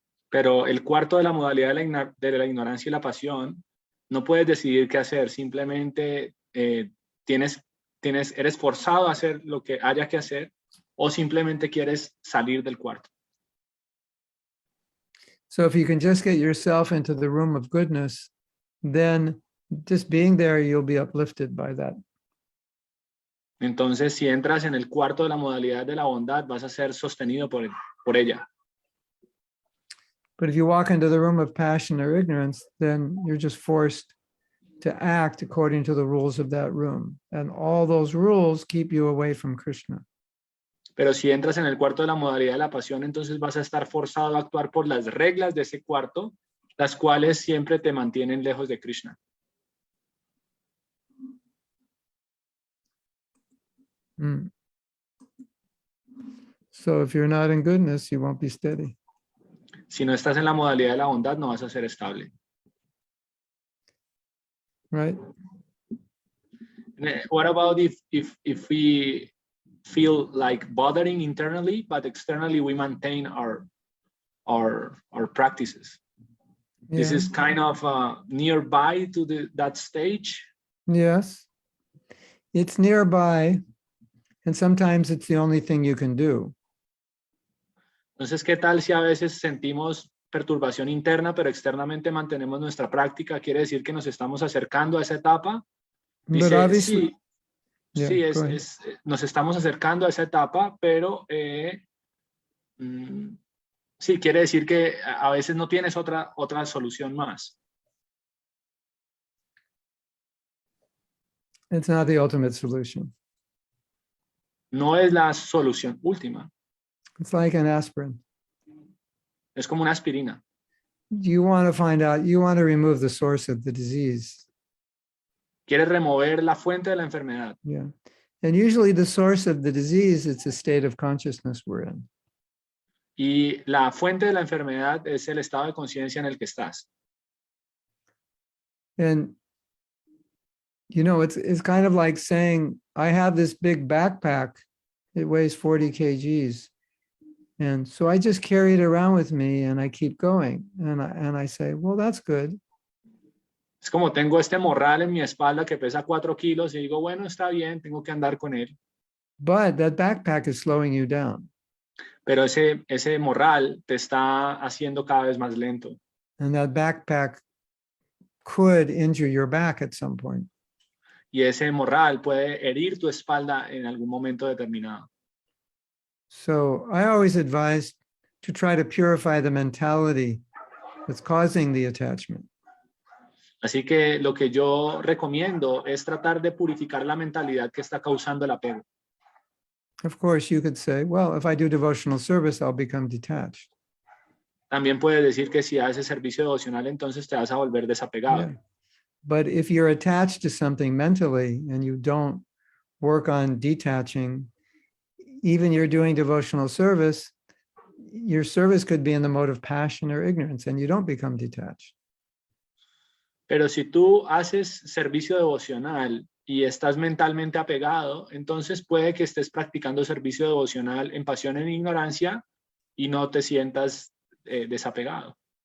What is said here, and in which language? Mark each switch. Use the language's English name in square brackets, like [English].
[Spanish] Pero el cuarto de la modalidad de la ignorancia y la pasión, no puedes decidir qué hacer. Simplemente eres forzado a hacer lo que haya que hacer o simplemente quieres salir del cuarto. [English] So if you can just get yourself into the room of goodness, then just being there, you'll be uplifted by that. [Spanish] Entonces, si entras en el cuarto de la modalidad de la bondad, vas a ser sostenido por ella. [English] But if you walk into the room of passion or ignorance, then you're just forced to act according to the rules of that room. And all those rules keep you away from Krishna. [Spanish] Pero si entras en el cuarto de la modalidad de la pasión, entonces vas a estar forzado a actuar por las reglas de ese cuarto, las cuales siempre te mantienen lejos de Krishna. [English] So if you're not in goodness, you won't be steady. [Spanish] Si no estás en la modalidad de la bondad, no vas a ser estable. [English] Right? What about if we feel like bothering internally, but externally we maintain our practices? Yeah. This is kind of nearby to that stage. Yes. It's nearby, and sometimes it's the only thing you can do. [Spanish] Entonces, ¿qué tal si a veces sentimos perturbación interna, pero externamente mantenemos nuestra práctica? ¿Quiere decir que nos estamos acercando a esa etapa? Dice, sí, [English] Yeah, [Spanish] nos estamos acercando a esa etapa, pero sí, quiere decir que a veces no tienes otra solución más. [English] It's not the ultimate solution. [Spanish] No es la solución última. [English] It's like an aspirin. [Spanish] Es como una aspirina. [English] You want to find out, you want to remove the source of the disease. [Spanish] Quieres remover la fuente de la enfermedad. [English] Yeah. And usually the source of the disease, it's a state of consciousness we're in. [Spanish] Y la fuente de la enfermedad es el estado de conciencia en el que estás. [English] And, you know, it's kind of like saying, I have this big backpack, it weighs 40 kgs. And so I just carry it around with me and I keep going. And I say, well, that's good. [Spanish] Es como tengo este morral en mi espalda que pesa 4 kilos y digo, bueno, está bien, tengo que andar con él. [English] But that backpack is slowing you down. [Spanish] Pero ese morral te está haciendo cada vez más lento. [English] And that backpack could injure your back at some point. [Spanish] Y ese morral puede herir tu espalda en algún momento determinado. [English] So I always advise to try to purify the mentality that's causing the attachment. [Spanish] Así que lo que yo recomiendo es tratar de purificar la mentalidad que está causando el apego. [English] Of course, you could say, well, if I do devotional service, I'll become detached. [Spanish] También puedes decir que si haces servicio devocional, entonces te vas a volver desapegado. [English] Yeah. But if you're attached to something mentally and you don't work on detaching, even you're doing devotional service, your service could be in the mode of passion or ignorance, and you don't become detached. [Spanish] Pero si tú haces servicio devocional y estás mentalmente apegado, entonces puede que estés practicando servicio devocional en pasión en ignorancia y no te sientas desapegado.